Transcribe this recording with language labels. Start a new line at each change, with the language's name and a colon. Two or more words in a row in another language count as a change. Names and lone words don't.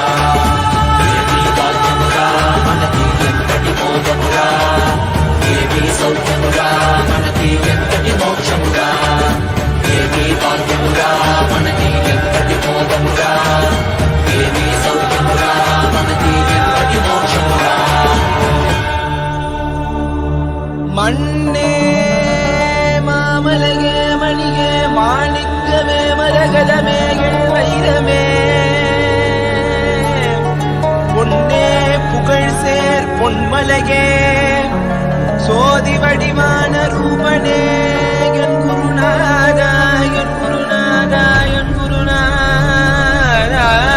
Telugu: ఏమీ భాగ్యమురా మనకి ఎంతటి మోదమురా, ఏమీ సౌఖ్యమురా మనకి ఎంతటి మోక్షమురా. ఏమీ భాగ్యమురా మనకి ఎంతటి మోదమురా, ఏమీ సౌఖ్యమురా మనకి ఎంతటి మోక్షమురా.
Tamil: மண்ணே மாமலைக்கே மணிக்கே மாணிக்கமே மரகதமே வைரமே பொன்னே புகழ் சேர் பொன்மலகே சோதி வடிவான ரூபனே என் குருநாதா என் குருநாதா என் குருநாதா.